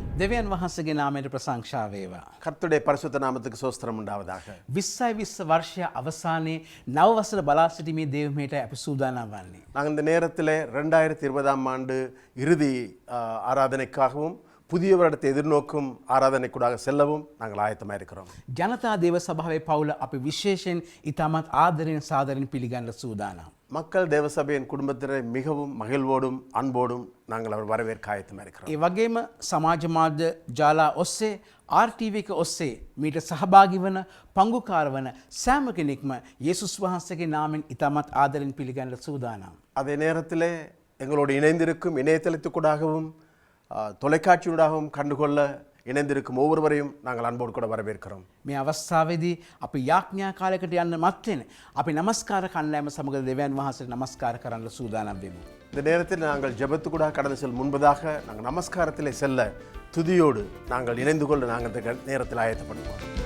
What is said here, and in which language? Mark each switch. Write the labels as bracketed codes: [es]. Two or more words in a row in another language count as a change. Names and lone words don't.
[si] දෙවියන් වහන්සේගේ නාමයට ප්‍රශංසා වේවා. [ta] கர்த்தருடைய பரிசுத்த நாமத்துக்கு சோஸ்திரம் உண்டாவதாக. [si] 2020 වර්ෂය අවසානයේ නව වසර බලා සිටීමේ දේවමයට අපි සූදානම් වන්නේ. [ta] நாங்கள் இந்த நேரத்தில் 2020ஆம் ஆண்டு இறுதி ஆராதனைக்காகவும் புதிய வருடத்தை எதிர்நோக்கும் ஆராதனைக்கூடாக செல்லவும் நாங்கள் ஆயத்தமாக இருக்கிறோம். [si] ජනතා දේව සභාවේ පවුල අපි විශේෂයෙන් ඉතාමත් ආදරයෙන් සාදරයෙන් පිළිගන්න සූදානම්. [ta] மக்கள் தேவசபையின் குடும்பத்தினரை மிகவும் மகிழ்வோடும் அன்போடும் நாங்கள் அவர் வரவேற்க ஆயத்தமாக இருக்கிறோம். [si] ඒ වගේම සමාජ මාධ්‍ය ජාලා ඔස්සේ RTV එක ඔස්සේ මීට සහභාගී වන පංගුකාර වන සෑම කෙනෙක්ම යේසුස් වහන්සේගේ නාමයෙන් ඉතාමත් ආදරයෙන් පිළිගන්න සූදානම්. [ta] அதே நேரத்தில் எங்களோடு இணைந்திருக்கும் இணையதளத்துக்கூடாகவும் தொலைக்காட்சியூடாகவும் கண்டுகொள்ள இணைந்திருக்கும் ஒவ்வொருவரையும் நாங்கள் அன்போடு கூட வரவேற்கிறோம். [si] මේ අවස්ථාවේදී අපි යාඥා කාලයකට යන්න මත්තෙන් අපි නමස්කාර කණ්ඩායම සමග දෙවියන් වහන්සේට නමස්කාර කරන්න සූදානම් වෙමු. [ta] இந்த நேரத்தில் நாங்கள் ஜெபத்துக்கூடாக கடந்து செல்லும் முன்பதாக நாங்கள் நமஸ்காரத்திலே செல்ல துதியோடு நாங்கள் இணைந்து கொள்ள நாங்கள் இந்த நேரத்தில் ஆயத்தப்படுவோம்.